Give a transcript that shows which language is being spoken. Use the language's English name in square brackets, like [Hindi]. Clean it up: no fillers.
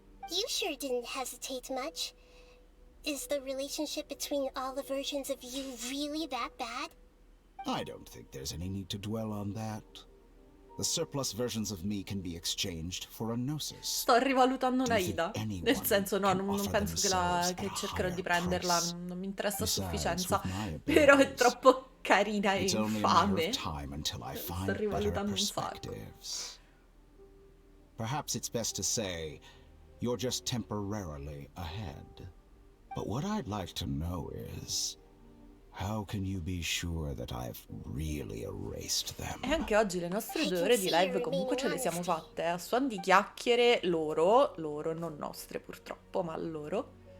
[English] You sure didn't hesitate much. Is the relationship between all the versions of you really that bad? I don't think there's any need to dwell on that. The surplus versions of me can be exchanged for a gnosis. [Italian] Sto rivalutando Nahida. Nel senso, no, non penso che cercherò di prenderla, non mi interessa a sufficienza. Però è troppo carina e infame. Sto rivalutando un sacco. [English] Perhaps it's best to say you're just temporarily ahead. But what I'd like to know is, how can you be sure that I've really erased them? [Italian] E anche oggi le nostre 2 ore di live comunque ce le siamo fatte, a suon di chiacchiere loro, non nostre purtroppo, ma loro.